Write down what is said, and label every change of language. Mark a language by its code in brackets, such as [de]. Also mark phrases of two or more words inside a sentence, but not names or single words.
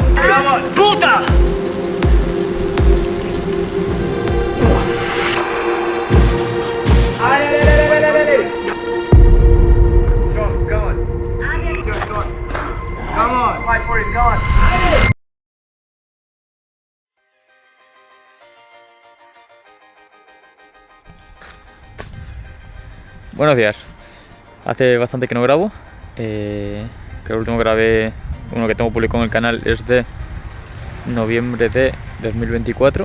[es] ¡Vamos! ¡Puta! Sean, [en] come on. Sean, come on. Come on. Fight for it, come on. [es] Buenos días. Hace bastante que no grabo. Que el último que grabé, uno que tengo publicado en el canal, es de noviembre de 2024.